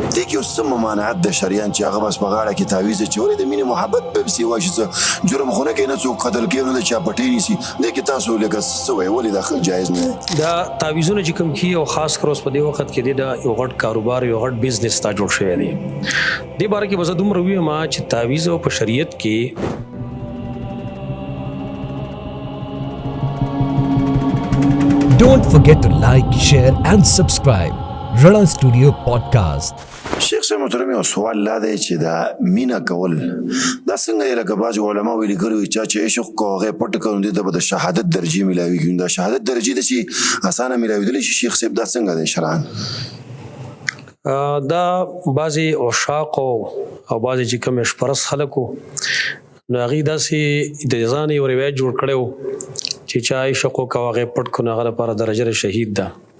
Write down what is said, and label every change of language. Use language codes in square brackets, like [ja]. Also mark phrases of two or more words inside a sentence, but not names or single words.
[ps] دې کې اوس څه ممانعت د شریعت چې هغه بس په غاړه کې تعویض اچولې د مینې محبت به پسې وایي چې جرم خو نه کوي نه څوک قتل کوي نه د چا پټۍ نیسي دې کې تاسو لکه څه وایي ولې دا جایز نه دی؟ دا تعویضونه چې کوم کیږي او خاص کر اوس په دې وخت کې د یو غټ کاروبار یو غټ بزنس تا جوړ شوی دی. دې باره کې بس دومره ووایم چې تعویض په شریعت کې [en] Don't forget to like, share and subscribe. Rana Studio Podcast. [ps] شیخ صاحب محترم یو سوال لا دی چې دا مینه کول دا څنګه دی لکه بعض علما ویلي کړي وي چې عشق کو هغه پټ کړي ته به د شهادت درجه ملاويږي. دا شهادت درجه د چې اسانه ملاویدل شي شیخ صاحب دا څنګه دی شرعاً؟ دا بعضې عشاق او بعضې چې کوم عشقپرست خلک وو نو هغوی داسې د ځان یو روایت جوړ کړی وو چې چا عشق وکړ هغه پټ کړو نو هغه لپاره درجه شهید ده.